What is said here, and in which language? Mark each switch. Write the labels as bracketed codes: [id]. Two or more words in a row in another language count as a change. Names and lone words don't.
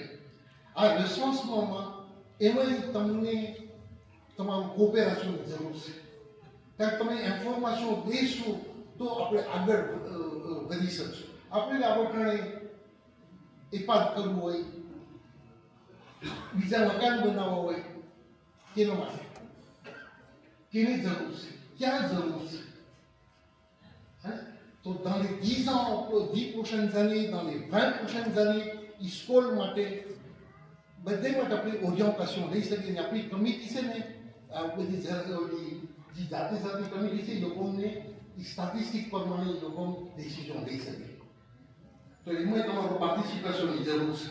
[gu] આ રેસન્સમેન્ટમાં એમાંય તમને તમારું કોપેરેશનની જરૂર છે, કારણ તમે ઇન્ફોર્મેશન દેશો તો આપણે આગળ વધી શકશું. આપણે આપણે એપાદ કરવું હોય, બીજા મકાન બનાવવા હોય, કેના માટે, કેની જરૂર છે, ક્યાં જરૂર છે. [fr] તો dans les 10 ans, 10 prochaines années, dans les 20 prochaines années, [gu] સ્કૂલ માટે બધે માટે આપણી ઓરિએન્ટેશન લઈ શકીએ. અને આપણી કમિટી છે ને, આ બધી જે જાતે જાતે કમિટી છે, એ લોકોને સ્ટેટિસ્ટિક પ્રમાણે એ લોકો ડિસિઝન લઈ શકે. તો એમાં તમારું પાર્ટિસિપેશનની જરૂર છે.